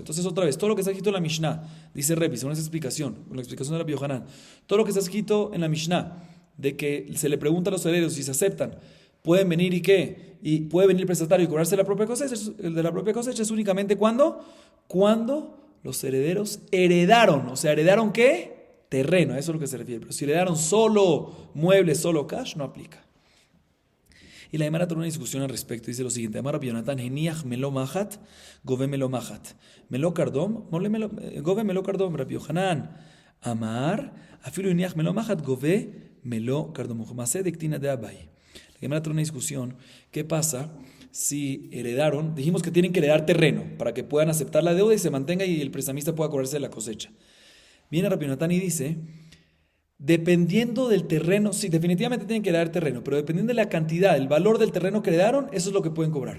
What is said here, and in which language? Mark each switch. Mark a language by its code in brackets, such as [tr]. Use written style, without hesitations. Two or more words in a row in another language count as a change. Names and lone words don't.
[es] Entonces otra vez, todo lo que está escrito en la Mishnah, dice Rebbe, según esa explicación, con la explicación de Rabbi Yohanan, todo lo que está escrito en la Mishnah, de que se le pregunta a los herederos si se aceptan, pueden venir y qué, y puede venir el prestatario y cobrarse el de la propia cosecha es únicamente cuando los herederos heredaron, o sea, ¿heredaron qué? Terreno, a eso es lo que se refiere. Pero si heredaron solo muebles, solo cash, no aplica. Y la Gemara tiene una discusión al respecto. Dice lo siguiente: [arc] אמר רבי יונתן, הניח מלא מחט, גובה מלא מחט. מלא קרדום, גובה מלא קרדום. רבי יוחנן, אמר, אפילו הניח מלא מחט, גובה מלא קרדום. מעשה ד קטינא ד אביי. [es] La Gemara tiene una discusión. ¿Qué pasa si heredaron? Dijimos que tienen que heredar terreno para que puedan aceptar la deuda y se mantenga y el prestamista pueda cobrarse de la cosecha. Viene Rabbi Yonatan y dice, dependiendo del terreno, sí, definitivamente tienen que heredar terreno, pero dependiendo de la cantidad, el valor del terreno que heredaron, eso es lo que pueden cobrar.